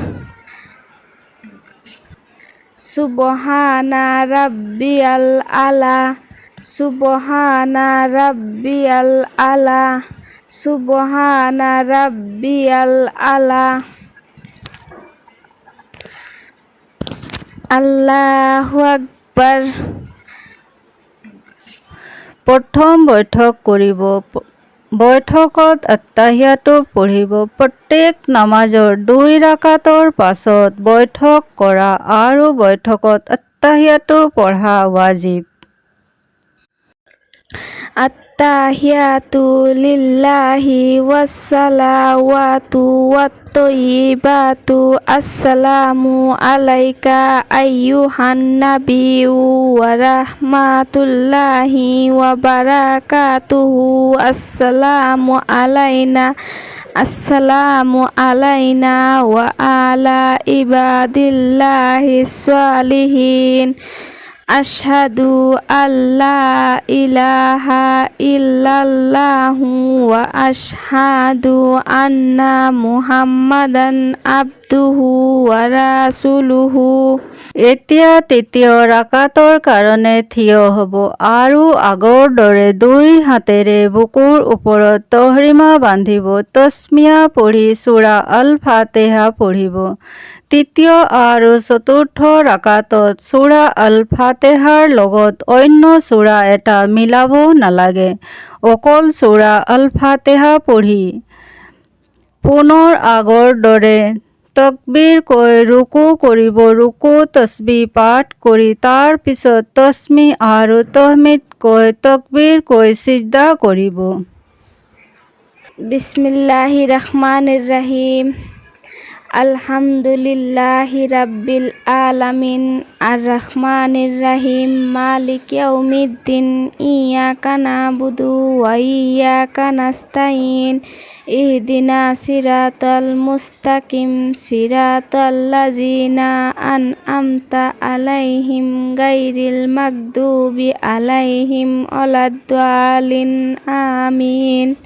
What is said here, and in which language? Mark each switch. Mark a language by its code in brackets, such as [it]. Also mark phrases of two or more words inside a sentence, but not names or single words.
[ar] سبحان ربي الأعلى. سبحان ربي الأعلى. سبحان ربي الأعلى. الله أكبر. [as] প্ৰথম বৈঠক কৰিব। বৈঠকত আত্তাহিয়াতু পঢ়িব। প্ৰত্যেক নামাজৰ 2 ৰাকাতৰ পাছত বৈঠক কৰা আৰু বৈঠকত আত্তাহিয়াতু পঢ়া ৱাজিব। [ar] التحيات لله والصلوات والطيبات السلام عليك أيها النبي ورحمة الله وبركاته. السلام علينا وعلى عباد الله الصالحين. أشهد أن لا إله إلا الله وأشهد أن محمدا عبده ورسوله. [as] এতিয়া তৃতীয় ৰাকাতৰ কাৰণে থিয় হ'ব আৰু আগৰ দৰে 2 হাতেৰে বুকুৰ ওপৰত তহৰিমা বান্ধিব। তছমিয়া পঢ়ি সূৰা আল ফাতিহা পঢ়িব। তৃতীয় আৰু চতুৰ্থ ৰাকাতত সূৰা আল ফাতিহাৰ লগত অন্য সূৰা এটা মিলাব নালাগে, অকল সূৰা আল ফাতিহা পঢ়ি পুনৰ আগৰ দৰে তকবীৰ কৈ ৰুকু কৰিব। ৰুকু তসবিহ পাঠ কৰি তাৰ পিছত তসমি আৰু তহমিদ কৈ তকবীৰ কৈ সিজদা কৰিব। [ar] بسم الله الرحمن الرحيم. الحمد لله رب العالمين الرحمن الرحيم مالك يوم الدين إياك نعبد وإياك نستعين اهدنا الصراط المستقيم صراط الذين أنعمت عليهم غير المغضوب عليهم ولا الضالين آمين.